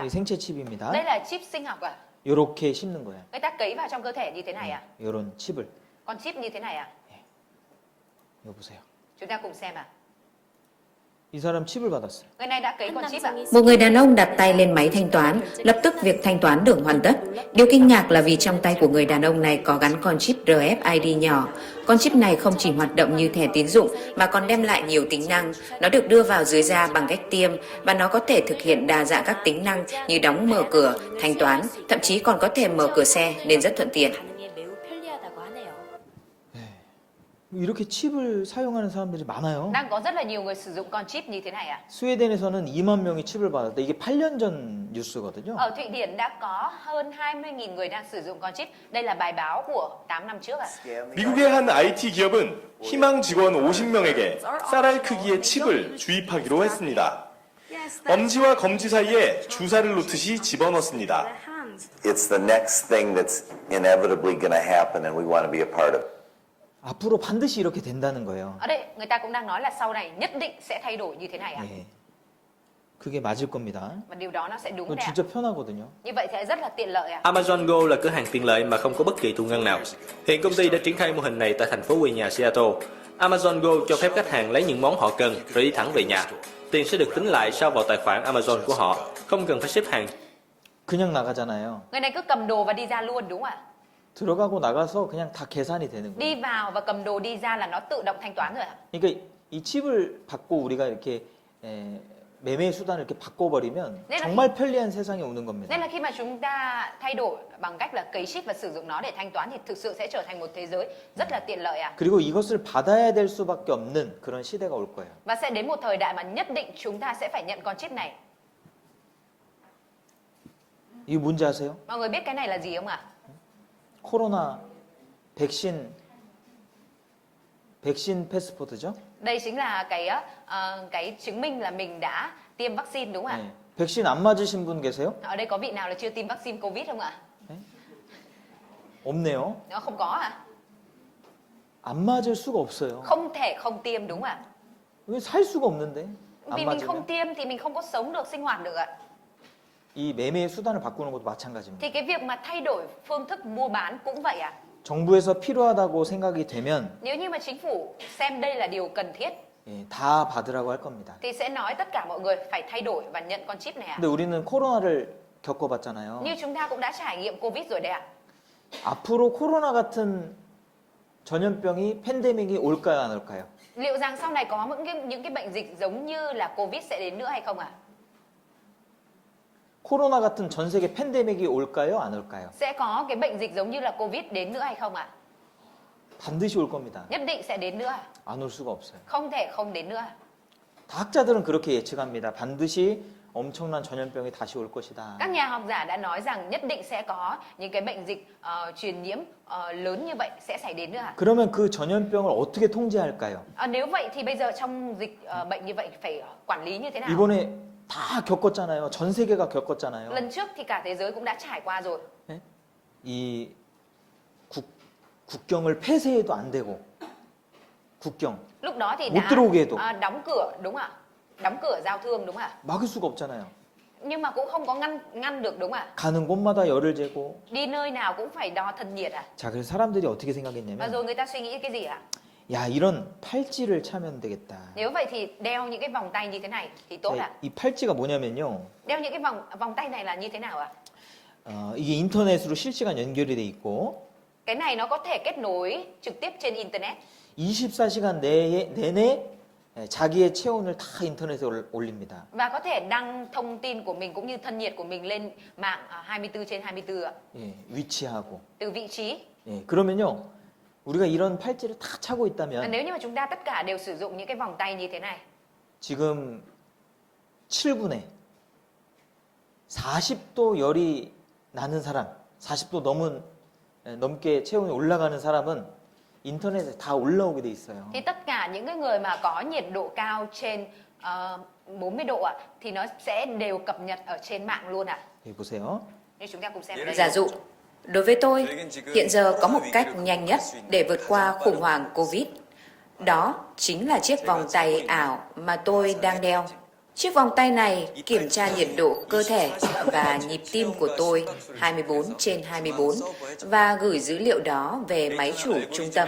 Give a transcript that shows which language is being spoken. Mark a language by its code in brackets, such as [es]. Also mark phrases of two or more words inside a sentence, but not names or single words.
[ko] 이 생체 칩입니다. [vi] Đây là chip sinh học ạ. [ko] 이렇게 심는 거예요. [vi] Người ta cấy vào trong cơ thể như thế này ạ. [ko] 이런 칩을. [vi] Con chip như thế này ạ. [ko] 이거 보세요. [vi] Chúng ta cùng xem ạ. [ko] 이 사람 칩을 받았어요. [vi] Người này đã cấy con chip ạ. Một người đàn ông đặt tay lên máy thanh toán, lập tức việc thanh toán được hoàn tất. Điều kinh ngạc là vì trong tay của người đàn ông này có gắn con chip RFID nhỏ. Con chip này không chỉ hoạt động như thẻ tín dụng mà còn đem lại nhiều tính năng. Nó được đưa vào dưới da bằng cách tiêm và nó có thể thực hiện đa dạng các tính năng như đóng mở cửa, thanh toán, thậm chí còn có thể mở cửa xe nên rất thuận tiện. [ko] 이렇게 칩을 사용하는 사람들이 많아요. [vi] Đang có rất là nhiều người sử dụng con chip như thế này ạ. [ko] 스웨덴에서는 2만 명이 칩을 받았다. 이게 8년 전 뉴스거든요. [vi] Ở Thụy Điển đã có hơn 20.000 người đang sử dụng con chip. Đây là bài báo của 8 năm trước ạ. [ko] 미국의 한 IT 기업은 희망 직원 50명에게 쌀알 크기의 칩을 주입하기로 했습니다. 엄지와 검지 사이에 주사를 놓듯이 집어넣습니다. [en] It's the next thing that's inevitably going to happen and we want to be a part of it. [ko] 앞으로 반드시 이렇게 된다는 거예요. [vi] Ở đây người ta cũng đang nói là sau này nhất định sẽ thay đổi như thế này ạ. [ko] 예. 그게 맞을 겁니다. [vi] Và điều đó nó sẽ đúng [ko] 그건 [vi] đấy ạ. [ko] 진짜 편하거든요. [vi] Như vậy sẽ rất là tiện lợi ạ. Amazon Go là cửa hàng tiện lợi mà không có bất kỳ thu ngân nào. Hiện công ty đã triển khai mô hình này tại thành phố quê nhà Seattle. Amazon Go cho phép khách hàng lấy những món họ cần rồi đi thẳng về nhà. Tiền sẽ được tính lại sau vào tài khoản Amazon của họ, không cần phải xếp hàng. [ko] 그냥 나가잖아요. [vi] Người này cứ cầm đồ và đi ra luôn đúng không ạ? [ko] 들어가고 나가서 그냥 다 계산이 되는 거예요. [vi] Đi vào và cầm đồ đi ra là nó tự động thanh toán rồi ạ. [ko] 그러니까 이 칩을 받고 우리가 이렇게 매매 수단을 이렇게 바꿔버리면 [vi] nên là [ko] 정말 편리한 세상이 오는 겁니다. [vi] Nên là khi mà chúng ta thay đổi bằng cách là cấy chip và sử dụng nó để thanh toán thì thực sự sẽ trở thành một thế giới rất là tiện lợi ạ. [ko] 그리고 이것을 받아야 될 수밖에 없는 그런 시대가 올 거예요. [vi] Và sẽ đến một thời đại mà nhất định chúng ta sẽ phải nhận con chip này. [ko] 이게 뭔지 아세요? [vi] Mọi người biết cái này là gì không ạ? [ko] 코로나 백신 패스포트죠? [vi] Đây chính là cái chứng minh là mình đã tiêm vaccine đúng không ạ? [ko] 네. 백신 안 맞으신 분 계세요? [vi] Ở đây có vị nào là chưa tiêm vaccine Covid không ạ? [ko] 없네요. [vi] Nó không có ạ. [ko] 안 맞을 수가 없어요. [vi] Không thể không tiêm đúng không ạ? [ko] 왜 살 수가 없는데? 안 [vi] Vì mình không [ko] 맞으면? [vi] tiêm thì mình không có sống được, sinh hoạt được ạ. [ko] 이 매매의 수단을 바꾸는 것도 마찬가지입니다. [vi] Thì cái việc mà thay đổi phương thức mua bán cũng vậy ạ. [ko] 정부에서 필요하다고 생각이 되면 [vi] Nếu như mà chính phủ xem đây là điều cần thiết [ko] 예, 다 받으라고 할 겁니다. [vi] thì sẽ nói tất cả mọi người phải thay đổi và nhận con chip này ạ. [ko] 근데 우리는 코로나를 겪어봤잖아요. [vi] Như chúng ta cũng đã trải nghiệm Covid rồi đấy ạ. [ko] 앞으로 코로나 같은 전염병이 팬데믹이 올까요, 안 올까요? [vi] Liệu rằng sau này có những cái bệnh dịch giống như là Covid sẽ đến nữa hay không ạ? [ko] 코로나 같은 전 세계 팬데믹이 올까요, 안 올까요? [vi] Sẽ có cái bệnh dịch giống như là Covid đến nữa hay không ạ? [ko] 반드시 올 겁니다. [vi] Nhất định sẽ đến nữa. [ko] 안 올 수가 없어요. [vi] Không thể không đến nữa. [ko] 다 학자들은 그렇게 예측합니다. 반드시 엄청난 전염병이 다시 올 것이다. [vi] Các nhà học giả đã nói rằng nhất định sẽ có những cái bệnh dịch truyền nhiễm lớn như vậy sẽ xảy đến nữa ạ. [ko] 그러면 그 전염병을 어떻게 통제할까요? [vi] Nếu vậy thì bây giờ trong dịch bệnh như vậy phải quản lý như thế nào? [ko] 이번에 다 겪었잖아요. 전 세계가 겪었잖아요. [vi] Lần trước thì cả thế giới cũng đã trải qua rồi. [ko] 이 국경을 폐쇄해도 안 되고 국경 [vi] Lúc đó thì [ko] 못 들어오게 해도 [vi] đã đóng cửa đúng không ạ? Đóng cửa giao thương đúng không ạ? [ko] 막을 수가 없잖아요. [vi] Nhưng mà cũng không có ngăn được đúng không ạ? [ko] 가는 곳마다 열을 재고. [vi] Đi nơi nào cũng phải đo thân nhiệt à? [ko] 자, 그래서 사람들이 어떻게 [vi] Và [ko] 생각했냐면 [vi] rồi người ta suy nghĩ cái gì ạ? [ko] 야, 이런 팔찌를 차면 되겠다. [vi] Nếu vậy thì đeo những cái vòng tay như thế này thì tốt ạ. [ko] 이 팔찌가 뭐냐면요. [vi] Đeo những cái vòng tay này là như thế nào ạ? [ko] 이게 인터넷으로 실시간 연결이 돼 있고 [vi] Cái này nó có thể kết nối trực tiếp trên internet. [ko] 24시간 내내 자기의 체온을 다 인터넷에 올립니다. [vi] Và có thể đăng thông tin của mình cũng như thân nhiệt của mình lên mạng 24/24 ạ. [ko] 예, 위치하고. [vi] Từ vị trí. [ko] 예, 그러면요. 우리가 이런 팔찌를 다 차고 있다면 [vi] Nếu như mà chúng ta tất cả đều sử dụng những cái vòng tay như thế này. [ko] 지금 7분에 40도 열이 나는 사람, 40도 넘게 체온이 올라가는 사람은 인터넷에 다 올라오게 돼 있어요. [vi] Thì tất cả những cái người mà có nhiệt độ cao trên 40 độ ạ thì nó sẽ đều cập nhật ở trên mạng luôn ạ. [ko] 여기 보세요. [vi] Như chúng ta cùng xem ở đây. Giả dụ, đối với tôi, hiện giờ có một cách nhanh nhất để vượt qua khủng hoảng Covid. Đó chính là chiếc vòng tay ảo mà tôi đang đeo. Chiếc vòng tay này kiểm tra nhiệt độ cơ thể và nhịp tim của tôi 24/24 và gửi dữ liệu đó về máy chủ trung tâm.